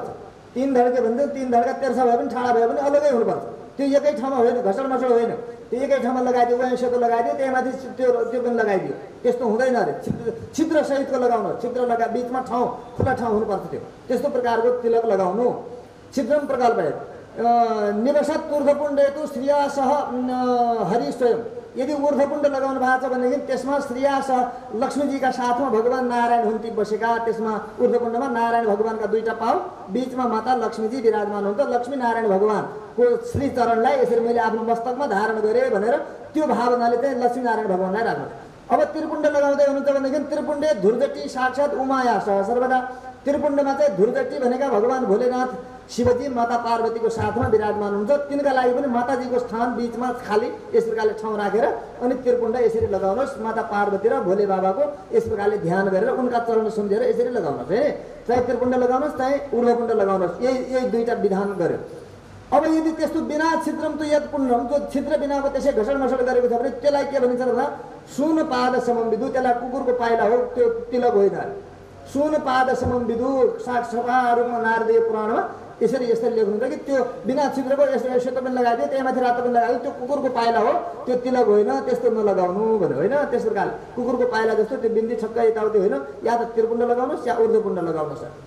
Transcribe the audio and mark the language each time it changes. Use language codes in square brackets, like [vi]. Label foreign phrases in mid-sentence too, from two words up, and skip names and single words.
[ne] 3 धड्के भन्दा 3 धड्का तेर्सा भयो भने ठाडा भयो भने अलगै हुनुपर्छ। त्यो एकै ठाउँमा होइन, घसड मसड होइन, त्यो एकै ठाउँमा लगाइदियो, वहीँ सेतो लगाइदियो, त्यहीमाथि त्यो पनि लगाइदियो, त्यस्तो हुँदैन अरे। छिद्र सहितको लगाउनु, छिद्र बिचमा ठाउँ खुला ठाउँ हुनुपर्छ। त्यो त्यस्तो प्रकारको तिलक लगाउनु। [sa] छिद्रम प्रकल्पयेत् निवसत् ऊर्ध्वपुण्डेतु श्रियासह हरि स्वयं। [ne] यदि ऊर्ध्वपुण्ड लगाउनु भएको छ भनेदेखि त्यसमा श्रियासह लक्ष्मीजीका साथमा भगवान् नारायण हुन्ती बसेका, त्यसमा ऊर्ध्वपुण्डमा नारायण भगवान्का दुईटा पाउ, बिचमा माता लक्ष्मीजी विराजमान हुन्छ। लक्ष्मी नारायण भगवान्को श्रीचरणलाई यसरी मैले आफ्नो मस्तकमा धारण गरेँ भनेर त्यो भावनाले चाहिँ लक्ष्मी नारायण भगवान्लाई राख्नु। अब त्रिपुण्ड लगाउँदै हुनुहुन्छ भनेदेखि [sa] त्रिपुण्डे धुर्जटी साक्षात् उमाया सह सर्वदा। [ne] त्रिपुण्डमा चाहिँ धुर्जटी भनेका भगवान् भोलेनाथ शिवजी माता पार्वतीको साथमा विराजमान हुन्छ। तिनका लागि पनि माताजीको स्थान बिचमा खाली यस प्रकारले ठाउँ राखेर अनि त्रिपुण्ड यसरी लगाउनुहोस्। माता पार्वती र भोले बाबाको यस प्रकारले ध्यान गरेर उनका चरण सम्झेर यसरी लगाउनुहोस् है। चाहे त्रिपुण्ड लगाउनुहोस् चाहे ऊर्ध्वपुण्ड लगाउनुहोस्, यही दुईटा विधान गर्यो। अब यदि त्यस्तो [sa] बिना छिद्रम त यद पुण्यम, [ne] जो छिद्र बिनाको त्यसै घसड मसड गरेको छ भने त्यसलाई के भनिन्छ भन्दा [sa] सुन पाद समम विदु, [ne] त्यसलाई कुकुरको पाइला हो, त्यो तिलक होइन। [sa] सुन पाद समम विदु [ne] सफा रूपमा नारदीय पुराणमा यसरी यसरी लेख्नुहुन्छ कि त्यो बिना छिद्रको यसो सेतो पनि लगाइदियो, त्यहीमाथि रातो पनि लगाइदियो, त्यो कुकुरको पाइला हो, त्यो तिलक होइन, त्यस्तो नलगाउनु भन्यो होइन। त्यस प्रकारले कुकुरको पाइला जस्तो त्यो बिन्दी छक्का यताउति होइन, या त त्रिपुण्ड लगाउनुहोस् या ऊर्ध्वपुण्ड लगाउनुहोस्।